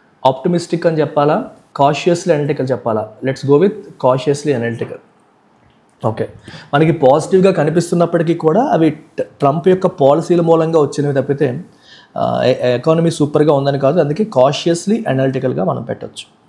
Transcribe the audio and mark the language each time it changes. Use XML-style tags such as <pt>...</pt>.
<te>Optimistic అని చెప్పాలా, cautiously analytical చెప్పాలా?</te> <en>Let's go with cautiously analytical.</en> <te>Okay, మనకి పాజిటివ్గా కనిపిస్తున్నప్పటికీ కూడా అవి ట్రంప్ యొక్క పాలసీల మూలంగా వచ్చినవి తప్పితే ఎకానమీ సూపర్గా ఉందని కాదు. అందుకే కాషియస్లీ అనలిటికల్గా మనం పెట్టచ్చు.</te>